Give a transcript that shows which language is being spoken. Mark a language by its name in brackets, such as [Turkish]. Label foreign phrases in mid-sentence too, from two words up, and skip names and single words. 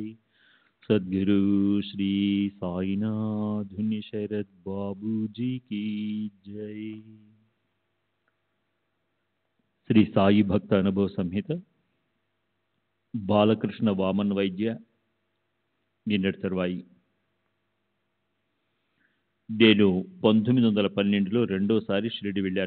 [Hindi] सद्गुरु श्री साईनाथ शरद बाबू जी की जय। [Telugu] శ్రీ సాయి భక్త అనుభవ సంహిత బాలకృష్ణ వామన్ వైద్య నిన్నటి తర్వాయి. నేను 1912లో రెండోసారి షిరిడి వెళ్ళాను.